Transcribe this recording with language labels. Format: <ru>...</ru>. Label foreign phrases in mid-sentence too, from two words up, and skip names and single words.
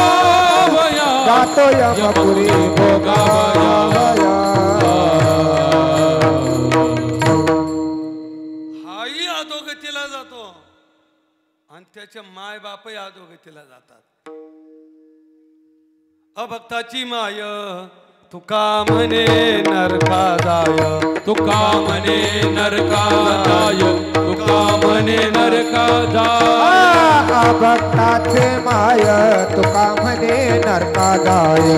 <mr>जातो यमपुरी भोगावया. हाही अधोगतीला जातो आणि त्याचे माय बापही अधोगतीला जातात. अभक्ताची माय तुका म्हणे नरका जाय. तुका म्हणे नरका जाय. तुका म्हणे नरका जाय. भक्ताचे माय तुका म्हणे नरका जाय.</mr>